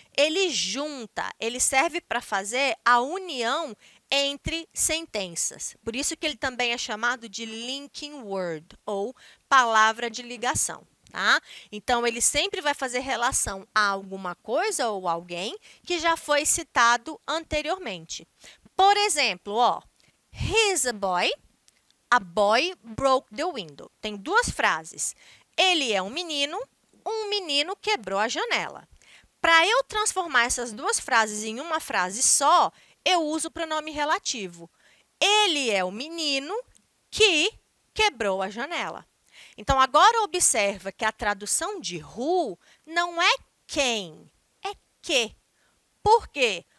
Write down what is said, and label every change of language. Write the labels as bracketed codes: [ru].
[pt] Ele junta, ele serve para fazer a união entre sentenças. Por isso que ele também é chamado de linking word, ou palavra de ligação. Tá? Então, ele sempre vai fazer relação a alguma coisa ou alguém que já foi citado anteriormente. Por exemplo, ó, [en] he's a boy broke the window. [pt] Tem duas frases. Ele é um menino quebrou a janela. Para eu transformar essas duas frases em uma frase só, eu uso o pronome relativo. Ele é o menino que quebrou a janela. Então, agora observa que a tradução de who não é quem, é que. Por quê?